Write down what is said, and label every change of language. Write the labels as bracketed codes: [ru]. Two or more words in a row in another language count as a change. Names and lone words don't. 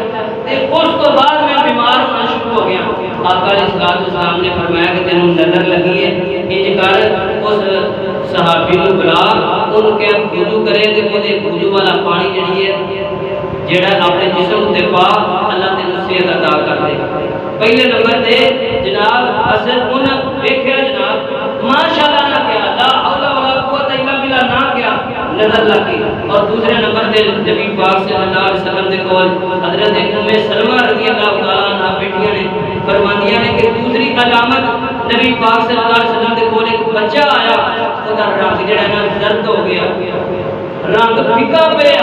[pa] تے اس تو بعد میں بیمار ہونا شروع ہو گیا. آقا [ar] علیہ السلام [pa] نے فرمایا کہ تینوں نظر لگی ہے انج کر اس صحابی کو بلا انہوں کہ وضو کرے تے اودے وضو والا پانی جڑی ہے جڑا اپنے جسم تے پا اللہ تینوں صحت عطا کر دے گا. پہلے نمبر تے جناب حسن انہاں ویکھیا جناب ماشاءاللہ نہ کیا [ar] لا حول ولا قوت الا باللہ [pa] نہ کیا نظر لگی. اور دوسرے نمبر تے نبی پاک [ar] صلی اللہ علیہ وسلم [pa] دے کول حضرت ام سلمہ [ar] رضی اللہ تعالی عنہا [pa] بیٹیاں نے فرماندیاں نے کہ دوسری علامت نبی پاک [ar] صلی اللہ علیہ وسلم [pa] دے کول ایک بچہ آیا اودہ رنگ جڑا نا زرد ہو گیا رنگ پھکا پیا.